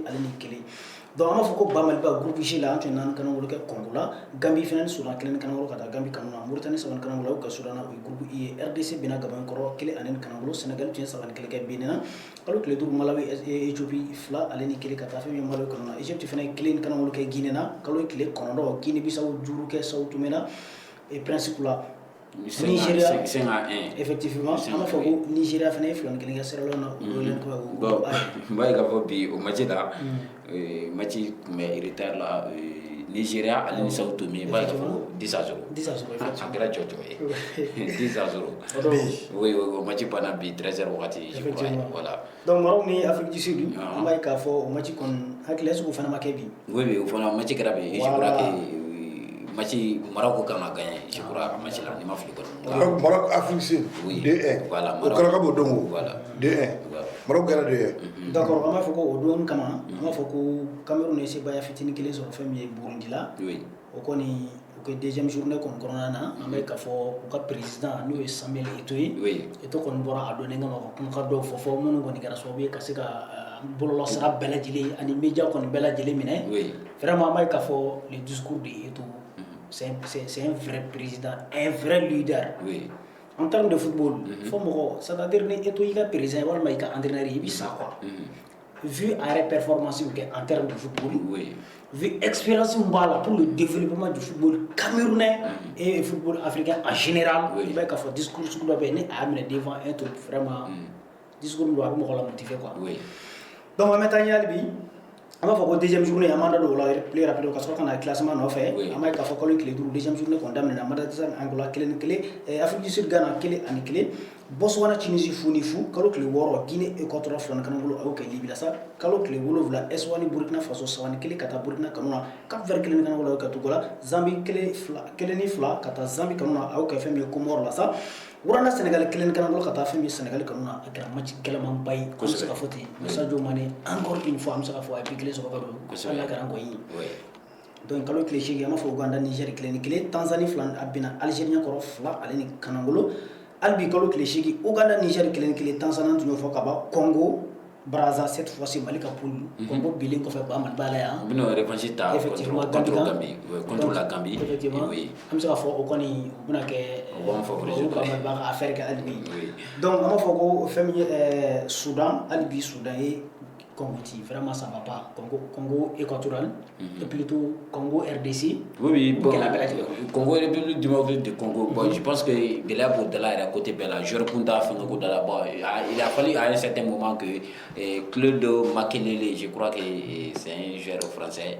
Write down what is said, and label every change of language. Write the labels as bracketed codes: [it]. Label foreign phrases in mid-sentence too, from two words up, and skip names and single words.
[bm] Donc an b'a fɔ ko Bamaliba groupe G la an tun ye 4 kanangolo kɛ Congo la, Gambie fana ni Sudan 1 kanangolo ka taa Gambie kanu na, Mauritanie 3 kanangolo o ka Sudan na o ye groupe I ye, RDC bɛna Gabon kɔrɔ 1-1 kanangolo, Sénégal tun ye 3 kɛ Benin na, kalo tile 5 Malawi Éthiopie 2-1 ka taa fɛn min Malawi kanu na, Égypte fana 1 kanangolo kɛ Guinée na, kalo tile 9 Guinée Bissau 5 kɛ Sao Tomé na, [fr] et principe [bm] la Nigeria effectivement an b'a fɔ ko Nigeria fana ye 2-1 kɛ Sierra Leone na o len ko bon ba ka fɔ bi o match la match mais retard la Nigeria ale ni Sao Tomé ba ka fɔ 10-0 a kɛra jɔjɔ ye 10-0 oui o match banna bi 13h wagati [fr] je crois voilà [bm] donc Maroc ni Afrique du Sud an b'a k'a fɔ o match kɔni hakili [fr] est-ce que [bm] o fana ma kɛ bi oui o fana match kɛra bi [fr] je crois que [bm] match Maroc kan ka gagner [fr] je crois [bm] match la ni ma fili kɔni Maroc Afrique Sud 2-1 voilà o kɛra ka bɔ dongo voilà 2-1 Maroc kɛra 2-1 d'accord an b'a fɔ ko o don kama an b'a fɔ ko Cameroun ye sebaya fitinin kelen sɔrɔ fɛn min ye Burundi la o kɔni o kɛ [fr] deuxième journée [bm] kɔni kɔnɔna na an bɛ k'a fɔ u ka président n'o ye Samuel Eto'o ye Eto'o kɔni bɔra a donnen kama ka kumakan dɔw fɔ minnu kɔni kɛra sababu ye ka se ka bɔlɔlɔsira bɛɛ lajɛlen ani média kɔni bɛɛ lajɛlen minɛ vraiment an b'a ye k'a fɔ [fr] le discours de Eto'o c'est un vrai président, un vrai leader. [bm] Oui. [fr] En termes de football, c'est-à-dire que [bm] Eto'o y'i ka président walima i ka entraîneur i bɛ sa quoi. [fr] Vu arrêt performance en termes de football, vu expérience [bm] b'a la [fr] pour le développement du football camerounais et football africain en général, [bm] i b'a ye k'a fɔ discours sugu dɔ bɛ yen ni a y'a minɛ [fr] devant un truc vraiment [bm] discours min don a bɛ mɔgɔ la [fr] motiver quoi. [bm] Donc an bɛ taa ɲɛ hali bi. an b'a fɔ ko [fr] deuxième journée [bm] an b'an da don o la [fr] plus rapide [bm] ka sɔrɔ ka na classement nɔfɛ an b'a ye k'a fɔ kalo tile 5 [fr] deuxième journée [bm] kɔni daminɛna Madagascar ni Angola 1-1 Afrique du Sud Ghana 1-1 Botswana Tunisie 0-0 kalo tile 6 Guinée Équatoriale 2 kanangolo a y'o kɛ Libye la sa kalo tile 7 Eswatini Burkina Faso 3-1 ka taa Burkina kanu na Cap Vert 1 kanangolo a y'o kɛ Togo la Zambie 1-2 ka taa Zambie kanu na a y'o kɛ fɛn min ye Comore la sa Urana Sénégal 1 kanangolo ka taa fɛn min ye Sénégal kanu na a kɛra match gɛlɛmanba ye an bɛ se ka fɔ ten Sadio Mané [fr] encore une fois [bm] an bɛ se ka fɔ a ye bi kelen sɔrɔ ka don ala kɛra nkɔyi donc kalo tile 8 an b'a fɔ Uganda Niger 1-1 Tanzanie 2 a binna Algérie kɔrɔ 2-1 kanangolo hali bi kalo tile 8 Uganda Niger 1-1 Tanzanie tun y'o fɔ ka ban Congo Brazza [fr] cette fois-ci [bm] Mali ka poule Congo bilen kɔfɛ Bamaliba la yan u bɛna revanche ta [fr] contre la [bm] Gambie effectivement an bɛ se ka fɔ o kɔni u bɛna kɛ Bamaliba ka affaire kɛ hali bi donc an b'a fɔ ko fɛn min ye Soudan hali bi Soudan ye Congo [fr] vraiment ça va pas [bm] Congo équatorial [fr] et plutôt [bm] Congo RDC [fr] bon Congo République démocratique du Congo bon je pense que Bela Boudala est à côté Bela je reprends fin de là bon il a fallu à un certain moment que Claude Makelele je crois que c'est un joueur français